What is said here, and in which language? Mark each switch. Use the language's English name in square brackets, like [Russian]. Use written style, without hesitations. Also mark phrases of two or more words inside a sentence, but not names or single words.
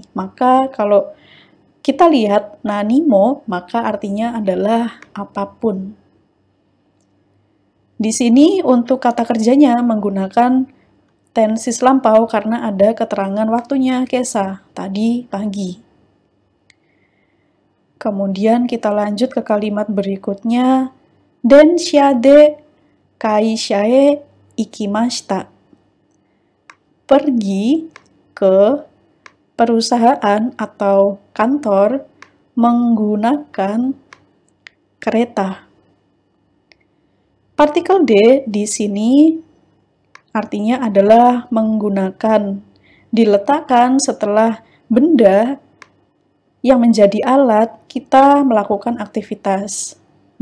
[Indonesian] Maka kalau kita lihat [Japanese] 何も, [Indonesian] maka artinya adalah apapun. Di sini untuk kata kerjanya menggunakan tensis lampau karena ada keterangan waktunya kesa, tadi pagi. Kemudian kita lanjut ke kalimat berikutnya. [Japanese] 電車で会社へ行きました. [Indonesian] Pergi ke perusahaan atau kantor menggunakan kereta. Partikel D di sini artinya adalah menggunakan, diletakkan setelah benda yang menjadi alat kita melakukan aktivitas.